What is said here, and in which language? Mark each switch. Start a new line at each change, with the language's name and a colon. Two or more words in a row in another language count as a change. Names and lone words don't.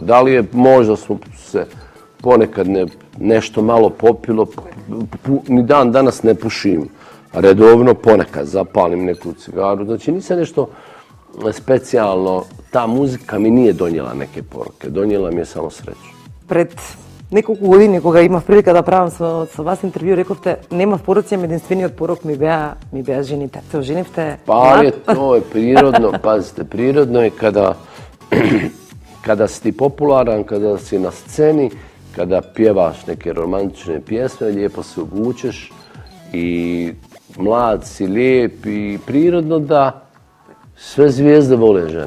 Bosnian: Da li je, možda smo se ponekad nešto malo popilo, ni dan danas ne pušim redovno, ponekad zapalim neku cigaru. Znači nisam nešto specijalno, ta muzika mi nije donijela neke poruke, donijela mi je samo sreću.
Macedonian: Пред неколку години, кога имав прилика да правам со вас интервју, рековте, немав пороци, ама единствениот порок ми беа жените. Се оженивте?
Bosnian: Pa je, to je prirodno, pazite, prirodno je kada si ti popularan, kada si na sceni, kada pjevaš neke romantične pjesme, lijepo se obučeš i mlad si, lijep i prirodno da sve zvijezde vole žene.